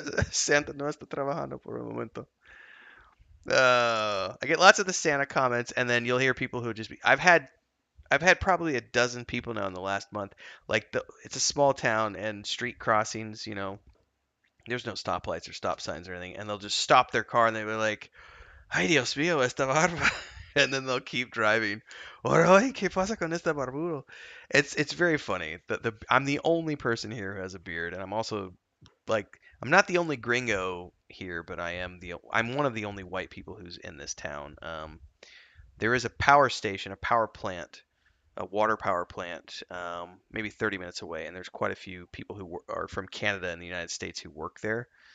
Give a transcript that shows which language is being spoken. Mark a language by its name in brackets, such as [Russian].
[Spanish] Santa no está trabajando por el momento." [English] I get lots of the Santa comments, and then you'll hear people who just be. I've had probably a dozen people now in the last month. Like it's a small town and street crossings. There's no stoplights or stop signs or anything, and they'll just stop their car and they'll be like, [Spanish] "Ay, Dios mío, esta barba," [English] and then they'll keep driving. [Spanish] Or, "Ay, qué pasa con este barbudo?" [English] It's very funny. I'm the only person here who has a beard, and I'm also like I'm not the only gringo here, but I'm one of the only white people who's in this town. There is a power station, a power plant, a water power plant, maybe 30 minutes away, and there's quite a few people who are from Canada and the United States who work there.